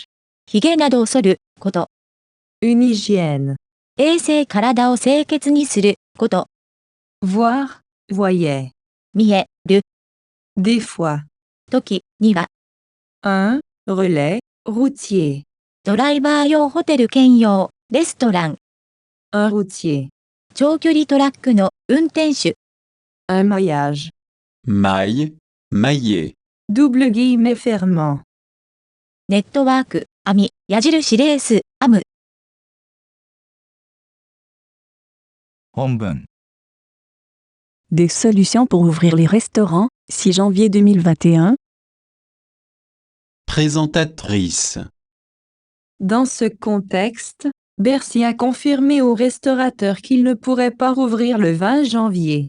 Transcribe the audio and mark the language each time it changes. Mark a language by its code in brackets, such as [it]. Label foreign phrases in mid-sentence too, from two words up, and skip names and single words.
[ja] 髭などを剃ること。 [fr] Une hygiène. [ja] 衛生体を清潔にすること。 [fr] Voir. Voyait. [ja] 見える。 [fr] Des fois. [ja] 時には。 [fr] Un relais routier. [ja] ドライバー用ホテル兼用、レストラン。 [fr] Un routier. [ja] 長距離トラックの運転手。 [fr] Un maillage. Maille. Mailler. Double guillemets fermant. [ja] ネットワーク、網、矢印レース、アム。本文 [fr] Des solutions pour ouvrir les restaurants, 6 janvier 2021. Présentatrice. Dans ce contexte, Bercy a confirmé aux restaurateurs qu'ils ne pourraient pas rouvrir le 20 janvier.